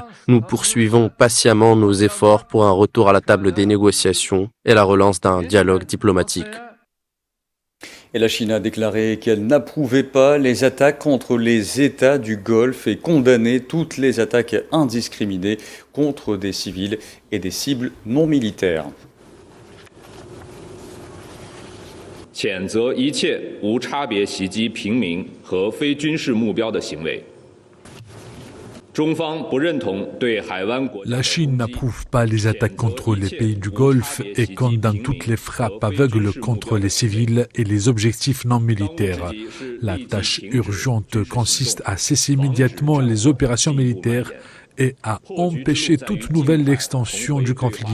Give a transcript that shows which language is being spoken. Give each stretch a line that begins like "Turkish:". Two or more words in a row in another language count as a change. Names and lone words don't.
French: Nous poursuivons patiemment nos efforts pour un retour à la table des négociations et la relance d'un dialogue diplomatique. Et la Chine a déclaré qu'elle n'approuvait pas les attaques contre les États du Golfe et condamné toutes les attaques indiscriminées contre des civils et des cibles non militaires.
Chinese: 谴责一切无差别袭击平民和非军事目标的行为。
French: La Chine n'approuve pas les attaques contre les pays du Golfe et condamne toutes les frappes aveugles contre les civils et les objectifs non militaires. La tâche urgente consiste à cesser immédiatement les opérations militaires et à empêcher toute nouvelle extension du conflit.